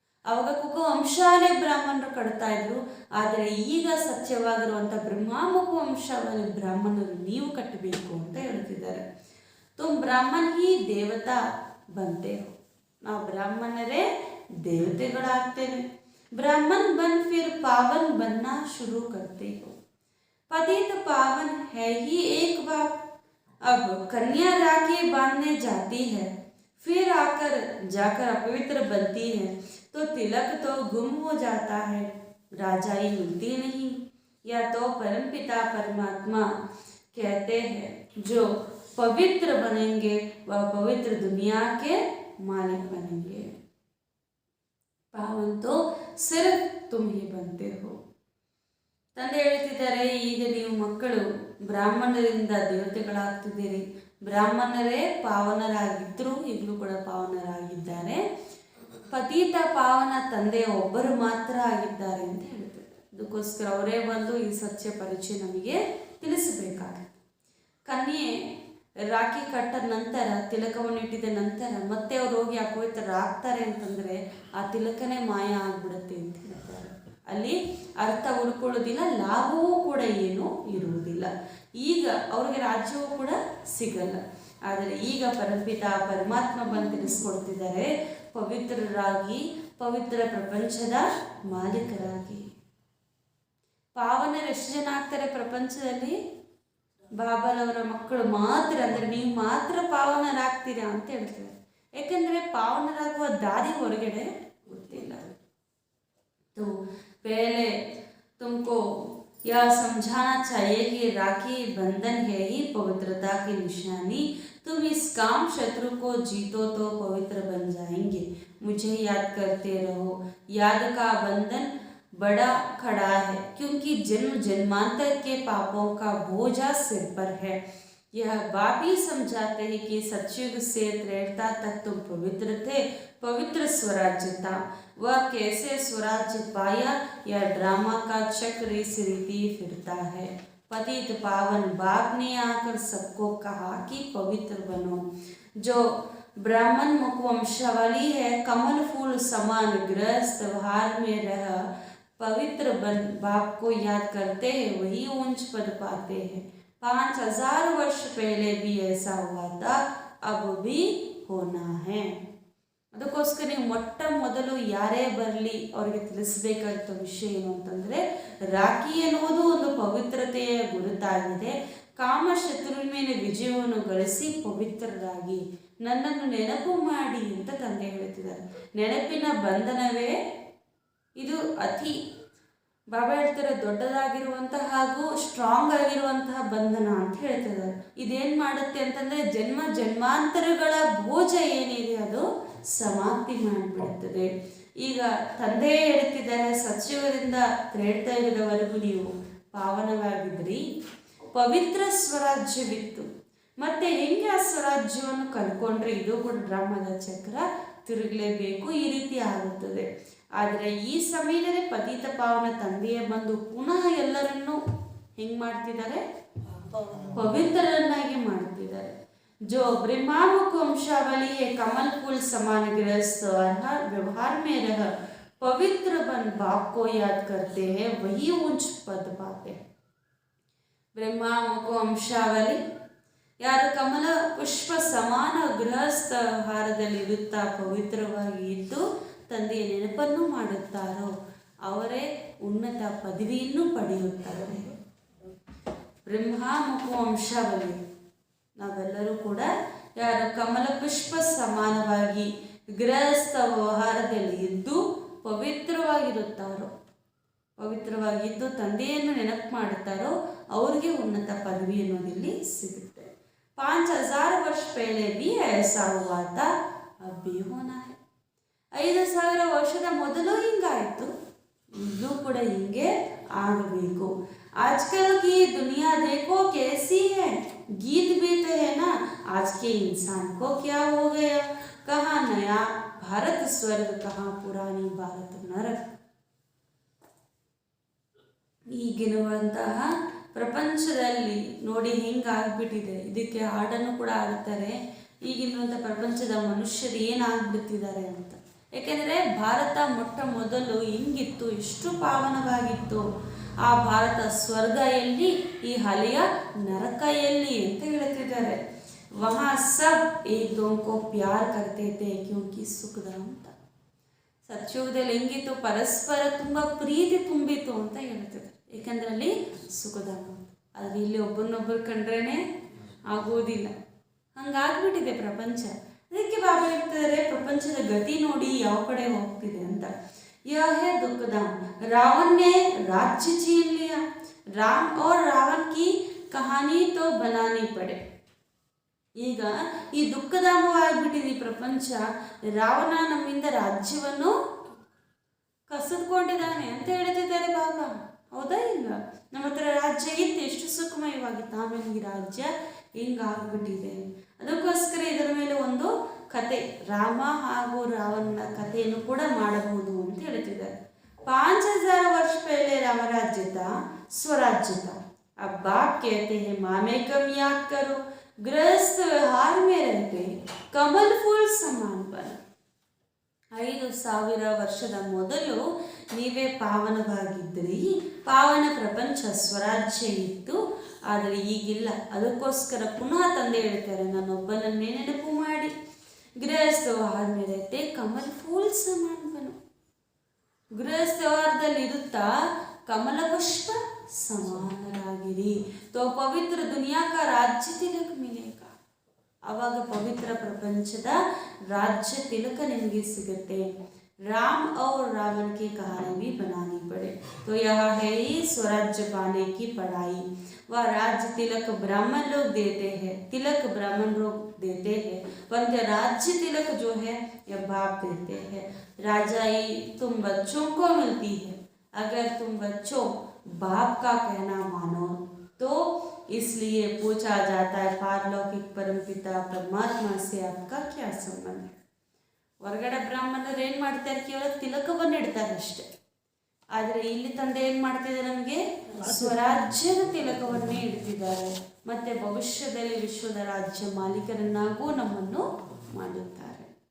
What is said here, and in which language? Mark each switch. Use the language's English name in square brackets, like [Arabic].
[Kannada] ಅವಾಗ ಕುಕ ವಂಶಾವಳಿ ಬ್ರಾಹ್ಮಣರು ಕಟ್ತಾ ಇದ್ರು. ಆದರೆ ಈಗ ಸತ್ಯವಾಗಿರುವಂಥ ಬ್ರಹ್ಮಾಮುಖ ವಂಶಾವಳಿ ಬ್ರಾಹ್ಮಣರು ನೀವು ಕಟ್ಟಬೇಕು ಅಂತ ಹೇಳ್ತಿದ್ದಾರೆ. [Hindi] ತುಮ್ ಬ್ರಾಹ್ಮಣ ಹಿ ದೇವತಾ ಬಂತೆ ಹೋ, [Kannada] ನಾವು ಬ್ರಾಹ್ಮಣರೇ ದೇವತೆಗಳಾಗ್ತೇವೆ. [Hindi] ಬ್ರಾಹ್ಮಣ ಬನ್ ಫಿರ್ ಪಾವನ್ ಬನ್ನ ಶುರು ಕರ್ತೆ ಹೋ. पतित पावन है ही एक बार, अब कन्या राखी बांधने जाती है, फिर जाकर अपवित्र बनती है, तो तिलक तो गुम हो जाता है, राजाई मिलती नहीं, या तो परमपिता परमात्मा कहते हैं जो पवित्र बनेंगे वह पवित्र दुनिया के मालिक बनेंगे, पावन तो सिर्फ तुम ही बनते हो. [Kannada] ತಂದೆ ಹೇಳ್ತಿದ್ದಾರೆ, ಈಗ ನೀವು ಮಕ್ಕಳು ಬ್ರಾಹ್ಮಣರಿಂದ ದೇವತೆಗಳಾಗ್ತಿದ್ದೀರಿ. ಬ್ರಾಹ್ಮಣರೇ ಪಾವನರಾಗಿದ್ದರು, ಈಗಲೂ ಕೂಡ ಪಾವನರಾಗಿದ್ದಾರೆ. ಪತೀತ ಪಾವನ ತಂದೆಯ ಒಬ್ಬರು ಮಾತ್ರ ಆಗಿದ್ದಾರೆ ಅಂತ ಹೇಳ್ತಾರೆ. ಅದಕ್ಕೋಸ್ಕರ ಅವರೇ ಬಂದು ಈ ಸತ್ಯ ಪರಿಚಯ ನಮಗೆ ತಿಳಿಸಬೇಕಾಗುತ್ತೆ. ಕನ್ಯೆ ರಾಖಿ ಕಟ್ಟದ ನಂತರ, ತಿಲಕವನ್ನು ಇಟ್ಟಿದ ನಂತರ ಮತ್ತೆ ಅವ್ರು ಹೋಗಿ ಅಪವಿತ್ರರಾಗ್ತಾರೆ ಅಂತಂದರೆ ಆ ತಿಲಕನೇ ಮಾಯ ಆಗಿಬಿಡುತ್ತೆ ಅಂತ ಹೇಳ್ತಾರೆ. ಅಲ್ಲಿ ಅರ್ಥ ಉಳ್ಕೊಳ್ಳೋದಿಲ್ಲ, ಲಾಭವೂ ಕೂಡ ಏನೂ ಇರುವುದಿಲ್ಲ. ಈಗ ಅವ್ರಿಗೆ ರಾಜ್ಯವೂ ಕೂಡ ಸಿಗಲ್ಲ. ಆದರೆ ಈಗ ಪರಮಪಿತ ಪರಮಾತ್ಮ ಬಂದು ತಿಳಿಸ್ಕೊಡ್ತಿದ್ದಾರೆ, ಪವಿತ್ರರಾಗಿ, ಪವಿತ್ರ ಪ್ರಪಂಚದ ಮಾಲೀಕರಾಗಿ. ಪಾವನರು ಎಷ್ಟು ಜನ ಆಗ್ತಾರೆ ಪ್ರಪಂಚದಲ್ಲಿ? ಬಾಬಾರವರ ಮಕ್ಕಳು ಮಾತ್ರ, ಅಂದರೆ ನೀವು ಮಾತ್ರ ಪಾವನರಾಗ್ತೀರಾ ಅಂತ ಹೇಳ್ತಾರೆ. ಯಾಕಂದರೆ ಪಾವನರಾಗುವ ದಾರಿ ಹೊರಗಡೆ ಗೊತ್ತಿಲ್ಲ. [Hindi] तो पहले तुमको यह समझाना चाहिए कि राखी बंधन है ही पवित्रता की निशानी. तुम इस काम शत्रु को जीतो तो पवित्र बन जाएंगे. मुझे याद करते रहो. याद का बंधन बड़ा खड़ा है, क्योंकि जन्म जन्मांतर के पापों का बोझा सिर पर है. यह बाप ही समझाते हैं कि सतयुग से त्रेता तक तुम पवित्र थे, पवित्र स्वराज्य था. वह कैसे स्वराज्य पाया, यह ड्रामा का चक्र इस रीति फिरता है. पतित पावन बाप ने आकर सबको कहा कि पवित्र बनो. जो ब्राह्मण मुख वंशावली है, कमल फूल समान गृहस्थ व्यवहार में रह पवित्र बन बाप को याद करते हैं, वही ऊंच पद पाते हैं. 5000 वर्ष पहले भी ऐसा हुआ था, अब भी होना है. [Kannada] ಅದಕ್ಕೋಸ್ಕರ ನೀವು ಮೊಟ್ಟ ಮೊದಲು ಯಾರೇ ಬರಲಿ ಅವರಿಗೆ ತಿಳಿಸಬೇಕಾದ ವಿಷಯ ಏನು ಅಂತಂದರೆ, ರಾಖಿ ಎನ್ನುವುದು ಒಂದು ಪವಿತ್ರತೆಯ ಗುರುತಾಗಿದೆ. ಕಾಮಶತ್ರುವಿನ ಮೇಲೆ ವಿಜಯವನ್ನು ಗಳಿಸಿ ಪವಿತ್ರರಾಗಿ ನನ್ನನ್ನು ನೆನಪು ಮಾಡಿ ಅಂತ ತಂದೆ ಹೇಳ್ತಿದ್ದಾರೆ. ನೆನಪಿನ ಬಂಧನವೇ ಇದು ಅತಿ, ಬಾಬಾ ಹೇಳ್ತಾರೆ, ದೊಡ್ಡದಾಗಿರುವಂತಹ ಹಾಗೂ ಸ್ಟ್ರಾಂಗ್ ಆಗಿರುವಂತಹ ಬಂಧನ ಅಂತ ಹೇಳ್ತಿದ್ದಾರೆ. ಇದೇನು ಮಾಡುತ್ತೆ ಅಂತಂದರೆ ಜನ್ಮ ಜನ್ಮಾಂತರಗಳ ಭೋಜ ಏನಿದೆ ಅದು ಸಮಾಪ್ತಿ ಮಾಡಿಬಿಡುತ್ತದೆ. ಈಗ ತಂದೆ ಹೇಳ್ತಿದ್ದಾರೆ, ಸತ್ಯುಗದಿಂದ ತ್ರೇತಾಯುಗದವರೆಗೂ ನೀವು ಪಾವನವಾಗಿದ್ರಿ, ಪವಿತ್ರ ಸ್ವರಾಜ್ಯವಿತ್ತು. ಮತ್ತೆ ಹೆಂಗೆ ಆ ಸ್ವರಾಜ್ಯವನ್ನು ಕಳ್ಕೊಂಡ್ರೆ ಇದು ಕೂಡ ಡ್ರಾಮದ ಚಕ್ರ ತಿರುಗಲೇಬೇಕು, ಈ ರೀತಿ ಆಗುತ್ತದೆ. ಆದರೆ ಈ ಸಮಯದಲ್ಲಿ ಪತಿತ ಪಾವನ ತಂದೆಯೇ ಬಂದು ಪುನಃ ಎಲ್ಲರನ್ನೂ ಹೆಂಗ್ ಮಾಡ್ತಿದ್ದಾರೆ, ಪವಿತ್ರರನ್ನಾಗಿ ಮಾಡ್ತಿದ್ದಾರೆ. [Hindi] जो ब्रह्मामुख वंशावली है कमल फूल समान गृहस्थ और हर व्यवहार में रह पवित्र बन बाप को याद करते हैं वही ऊंच पद पाते हैं. [Kannada] ब्रह्मामुख वंशावली ಯಾರು ಕಮಲ ಪುಷ್ಪ ಸಮಾನ ಗೃಹಸ್ಥ ಆಹಾರದಲ್ಲಿರುತ್ತಾ ಪವಿತ್ರವಾಗಿ ಇದ್ದು ತಂದೆಯ ನೆನಪನ್ನು ಮಾಡುತ್ತಾರೋ ಅವರೇ ಉನ್ನತ ಪದವಿಯನ್ನು ಪಡೆಯುತ್ತಾರೆ. ಬ್ರಹ್ಮಾಮುಖ ವಂಶಾವಳಿ ನಾವೆಲ್ಲರೂ ಕೂಡ ಯಾರು ಕಮಲ ಪುಷ್ಪ ಸಮಾನವಾಗಿ ಗೃಹಸ್ಥ ವ್ಯವಹಾರದಲ್ಲಿ ಇದ್ದು ಪವಿತ್ರವಾಗಿರುತ್ತಾರೋ, ಪವಿತ್ರವಾಗಿದ್ದು ತಂದೆಯನ್ನು ನೆನಪು ಮಾಡುತ್ತಾರೋ ಅವ್ರಿಗೆ ಉನ್ನತ ಪದವಿ ಅನ್ನೋದಿಲ್ಲಿ ಸಿಗುತ್ತೆ. [Hindi] 5000 वर्ष पहले भी ऐसा हुआ था, अब भी होना है. [Kannada] 5000 ವರ್ಷದ ಮೊದಲು ಹಿಂಗಾಯಿತು, ಈಗಲೂ ಕೂಡ ಹಿಂಗೆ ಆಗಬೇಕು. [Hindi] आजकल की दुनिया देखो कैसी है, गीत भी तो है ना, आज के इंसान को क्या हो गया, कहाँ नया भारत स्वर्ग, कहाँ पुरानी भारत नरक. [Kannada] ಈಗಿರುವಂತಹ ಪ್ರಪಂಚದಲ್ಲಿ ನೋಡಿ ಹಿಂಗಾಗ್ಬಿಟ್ಟಿದೆ. ಇದಕ್ಕೆ ಹಾಡನ್ನು ಕೂಡ ಆಡ್ತಾರೆ, ಈಗಿರುವಂಥ ಪ್ರಪಂಚದ ಮನುಷ್ಯರು ಏನಾಗ್ಬಿಟ್ಟಿದ್ದಾರೆ ಅಂತ. ಏಕೆಂದರೆ ಭಾರತ ಮೊಟ್ಟ ಮೊದಲು ಹಿಂಗಿತ್ತು, ಎಷ್ಟು ಪಾವನವಾಗಿತ್ತು. ಆ ಭಾರತ ಸ್ವರ್ಗ ಎಲ್ಲಿ, ಈ ಹಳೆಯ ನರಕ ಎಲ್ಲಿ ಅಂತ ಹೇಳ್ತಿದ್ದಾರೆ. [Hindi] ವಹಾ ಸಬ್ ಏಕ್ ದೋಂಕೋ ಪ್ಯಾರ್ ಕರ್ತೆ ಥೇ ಕ್ಯೂಂಕಿ ಸುಖಧಾಮ್ ಅಂತ. [Kannada] ಸತ್ಯುಗದಲ್ಲಿ ಹೆಂಗಿತ್ತು, ಪರಸ್ಪರ ತುಂಬ ಪ್ರೀತಿ ತುಂಬಿತ್ತು ಅಂತ ಹೇಳ್ತಿದ್ದಾರೆ. ಏಕೆಂದ್ರೆ ಅಲ್ಲಿ ಸುಖಧಾಮ. ಆದರೆ ಇಲ್ಲಿ ಒಬ್ಬರನ್ನೊಬ್ಬರು ಕಂಡ್ರೇನೆ ಆಗೋದಿಲ್ಲ, ಹಂಗಾಗ್ಬಿಟ್ಟಿದೆ ಪ್ರಪಂಚ. ಅದಕ್ಕೆ ಬಾಬಾ ಹೇಳ್ತಿದ್ದಾರೆ ಪ್ರಪಂಚದ ಗತಿ ನೋಡಿ ಯಾವ ಕಡೆ ಹೋಗ್ತಿದೆ ಅಂತ. [Hindi] यह है दुखधाम, रावण ने राज्य छीन लिया, राम और रावण की कहानी तो बनानी पड़े. [Kannada] ಈಗ ಈ ದುಃಖಧಾಮವಾಗಿಬಿಟ್ಟಿದೆ ಈ ಪ್ರಪಂಚ. ರಾವಣ ನಮ್ಮಿಂದ ರಾಜ್ಯವನ್ನು ಕಸಿದುಕೊಂಡಿದ್ದಾನೆ ಅಂತ ಹೇಳ್ತಿದ್ದಾರೆ ಬಾಬಾ. ಹೌದಾ ಇಲ್ಲ? ನಮ್ಮ ಹತ್ರ ರಾಜ್ಯ ಇತ್ತು, ಎಷ್ಟು ಸುಖಮಯವಾಗಿತ್ತು, ಆಮೇಲೆ ಈ ರಾಜ್ಯ ಹಿಂಗಾಗ್ಬಿಟ್ಟಿದೆ. ಅದಕ್ಕೋಸ್ಕರ ಇದರ ಮೇಲೆ ಒಂದು ಕತೆ, ರಾಮ ಹಾಗೂ ರಾವಣನ ಕಥೆಯನ್ನು ಕೂಡ ಮಾಡಬಹುದು ಅಂತ ಹೇಳ್ತಿದ್ದಾರೆ. [Hindi] 5000 वर्ष पहले राम राज्य था, स्वराज्य था. अब बाप कहते हैं मामे कम याद करो, गृहस्थ व्यवहार में रहते कमल फूल समान बन. [Kannada] 5000 ವರ್ಷದ ಮೊದಲು ನೀವೇ ಪಾವನವಾಗಿದ್ರಿ, ಪಾವನ ಪ್ರಪಂಚ ಸ್ವರಾಜ್ಯ ಇತ್ತು, ಆದರೆ ಈಗಿಲ್ಲ. ಅದಕ್ಕೋಸ್ಕರ ಪುನಃ ತಂದೆ ಹೇಳ್ತಾರೆ ನನ್ನೊಬ್ಬನನ್ನೇ ನೆನಪು ಮಾಡಿ. [Hindi] ಗೃಹಸ್ಥ ವ್ಯವಹಾರ ಮೇಲೈತೆ ಕಮಲ್ ಫೂಲ್ ಸಮಾನ ಬನು. [Kannada] ಗೃಹಸ್ಥ ವ್ಯವಹಾರದಲ್ಲಿ ಇರುತ್ತಾ ಕಮಲ ಪುಷ್ಪ ಸಮಾನರಾಗಿರಿ. [Hindi] ತೋ ಪವಿತ್ರ ದುನಿಯಾ ಕಾ ರಾಜ್ಯ ತಿಲಕ ಮಿಲೇಗ. [Kannada] ಆವಾಗ ಪವಿತ್ರ ಪ್ರಪಂಚದ ರಾಜ್ಯ ತಿಲಕ ನಿಮಗೆ ಸಿಗುತ್ತೆ. [Hindi] राम और रावण की कहानी भी बनानी पड़े तो यह है ही स्वराज्य पाने की पढ़ाई. वह राज्य तिलक ब्राह्मण लोग देते हैं, तिलक ब्राह्मण लोग देते हैं, परंतु राज्य तिलक जो है यह बाप देते हैं. राजाई तुम बच्चों को मिलती है, अगर तुम बच्चों बाप का कहना मानो तो. इसलिए पूछा जाता है पारलौकिक परमपिता परमात्मा से आपका क्या संबंध है. [Kannada] ಹೊರಗಡೆ ಬ್ರಾಹ್ಮಣರು ಏನು ಮಾಡ್ತಾರೆ, ಕೇವಲ ತಿಲಕವನ್ನು ಇಡ್ತಾರೆ ಅಷ್ಟೆ. ಆದರೆ ಇಲ್ಲಿ ತಂದೆ ಏನು ಮಾಡ್ತಿದ್ದಾರೆ, ನಮಗೆ ಸ್ವರಾಜ್ಯದ ತಿಲಕವನ್ನೇ ಇಡ್ತಿದ್ದಾರೆ. ಮತ್ತೆ ಭವಿಷ್ಯದಲ್ಲಿ ವಿಶ್ವದ ರಾಜ್ಯ ಮಾಲೀಕರನ್ನಾಗೂ ನಮ್ಮನ್ನು ಮಾಡುತ್ತಾರೆ.